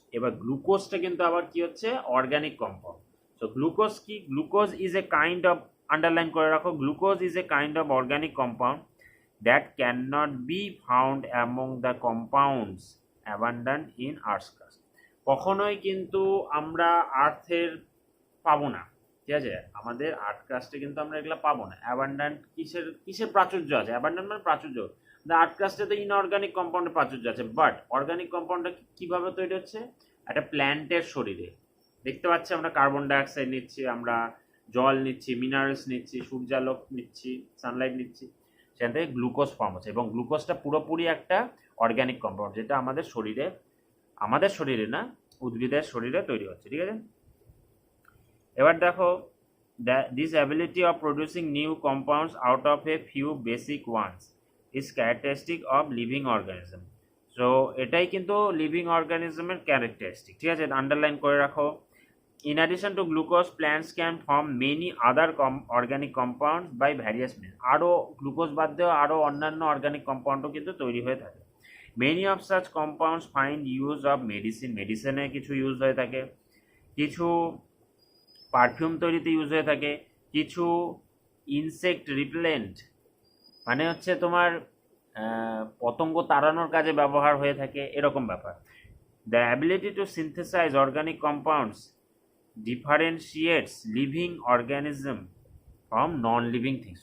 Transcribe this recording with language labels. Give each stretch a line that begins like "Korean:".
Bangla: এবার গ্লুকোজটা কিন্তু আবার কি হচ্ছে, অর্গানিক কম্পাউন্ড।
English: So glucose কি, glucose is a kind of,
Bangla: underline করে রাখো,
English: glucose is a kind of organic compound that cannot be found among the compounds abundant in Earth's crust.
Bangla: কখনোই কিন্তু আমরা আর্থের পাবো না। ঠিক আছে, আমাদের আর্থ ক্রাস্টে কিন্তু আমরা এগুলো পাবো না। অ্যাবান্ডান্ট কিসের প্রাচুর্য আছে, অ্যাবান্ডান্ট মানে প্রাচুর্য। আর্থ ক্রাস্টে তো ইনঅর্গানিক কম্পাউন্ডের প্রাচুর্য আছে, বাট অর্গানিক কম্পাউন্ডটা কিভাবে তৈরি হচ্ছে, একটা প্ল্যান্টের শরীরে। দেখতে পাচ্ছি আমরা কার্বন ডাইঅক্সাইড নিচ্ছি, আমরা জল নিচ্ছি, মিনারেলস নিচ্ছি, সূর্যালোক নিচ্ছি, সানলাইট নিচ্ছি, সেখান থেকে গ্লুকোজ ফর্ম হচ্ছে। এবং গ্লুকোজটা পুরোপুরি একটা অর্গানিক কম্পাউন্ড, যেটা আমাদের শরীরে না, উদ্ভিদের শরীরে তৈরি হচ্ছে। ঠিক আছে, এবার দেখো,
English: This ability of producing new compounds out of a few basic ones is characteristic of living organism.
Bangla: So এটাই কিন্তু লিভিং অর্গানিজমের ক্যারেক্টারিস্টিক। ঠিক আছে, আন্ডারলাইন করে রাখো।
English: In addition to glucose, plants can form many other organic compounds by various means.
Bangla: আরও glucose বাদ দিয়েও আরও অন্যান্য অর্গানিক কম্পাউন্ডও কিন্তু তৈরি হয়ে থাকে।
English: Many of such compounds find use of medicine.
Bangla: মেডিসিনে কিছু ইউজ হয়ে থাকে, কিছু পারফিউম তৈরিতে ইউজ হয়ে থাকে, কিছু ইনসেক্ট রিপেলেন্ট মানে হচ্ছে তোমার পতঙ্গ তাড়ানোর কাজে ব্যবহার হয়ে থাকে, এরকম ব্যাপার।
English: The ability to synthesize organic compounds differentiates living organism from non living things.